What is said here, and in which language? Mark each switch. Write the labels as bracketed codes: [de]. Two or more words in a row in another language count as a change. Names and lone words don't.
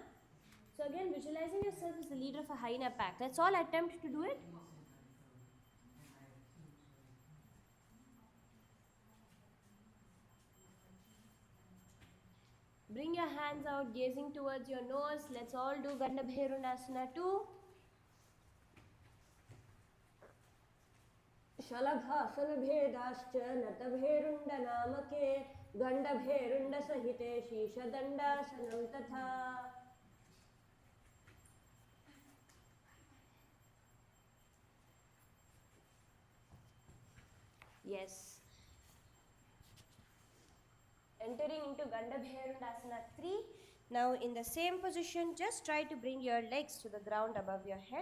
[en] So again, visualizing yourself as the leader of a hyena pack. Let's all attempt to do it. Bring your hands out, gazing towards your nose. Let's all do Gandabherundasana 2. [sa] Shalabhasana bhedascha natabherunda namake gandabherunda sahite shishadandāsanam tatha. [en] Yes. Entering into Gandabherundasana 3. Now in the same position, just try to bring your legs to the ground above your head.